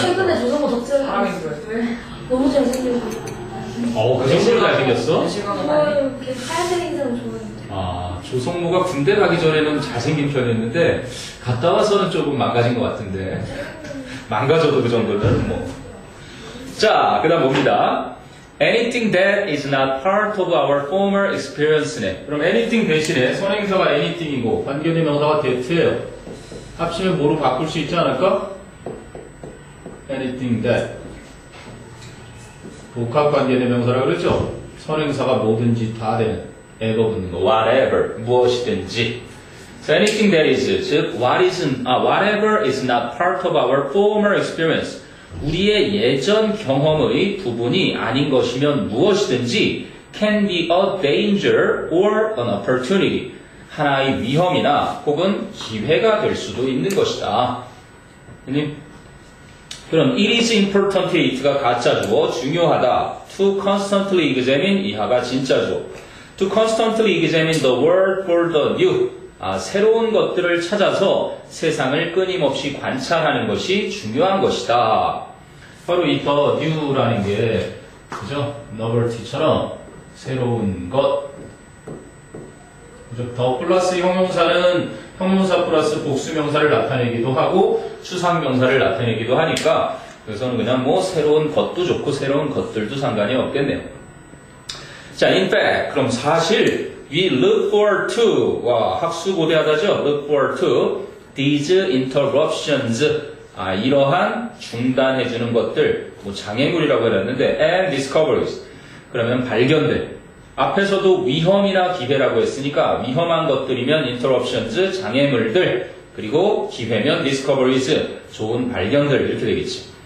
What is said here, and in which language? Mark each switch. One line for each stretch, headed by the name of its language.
Korean: 최근에 조성모 덕질을 하고 있어요. 너무 잘생기고. 그 정도로 잘생겼어? 정말 이렇게 하얀색 인상 좋아해요. 조성모가 군대 가기 전에는 잘생긴 편이었는데 갔다 와서는 조금 망가진 것 같은데. 망가져도 그 정도는 뭐. 자, 그 다음 봅니다.
English: Anything that is not part of our former experience네.
Korean: 그럼 anything 대신에 선행사가 anything이고 관계대 명사가 that예요. 합치면 뭐로 바꿀 수 있지 않을까? anything that. 복합 관계대 명사라고 그랬죠? 선행사가 뭐든지 다 되는 ever 붙는 거. whatever. 무엇이든지.
English: So anything that is,
Korean: 즉
English: whatever is not part of our former experience.
Korean: 우리의 예전 경험의 부분이 아닌 것이면 무엇이든지
English: can be a danger or an opportunity.
Korean: 하나의 위험이나 혹은 기회가 될 수도 있는 것이다. 그럼 it is important it가 가짜주어 중요하다. To constantly examine 이하가 진짜주어.
English: To constantly examine the world for the new.
Korean: 새로운 것들을 찾아서 세상을 끊임없이 관찰하는 것이 중요한 것이다. 바로 이 더 new라는 게 그죠? novelty처럼 새로운 것. 그죠? 더 플러스 형용사는 형용사 플러스 복수명사를 나타내기도 하고 추상명사를 나타내기도 하니까 그래서는 그냥 뭐 새로운 것도 좋고 새로운 것들도 상관이 없겠네요. 자, in fact, 그럼 사실
English: we look forward to,
Korean: 와, 학수고대하다죠?
English: look forward to these interruptions,
Korean: 이러한 중단해주는 것들, 뭐 장애물이라고 해놨는데 and discoveries, 그러면 발견들. 앞에서도 위험이나 기회라고 했으니까 위험한 것들이면 interruptions, 장애물들, 그리고 기회면 discoveries, 좋은 발견들 이렇게 되겠죠.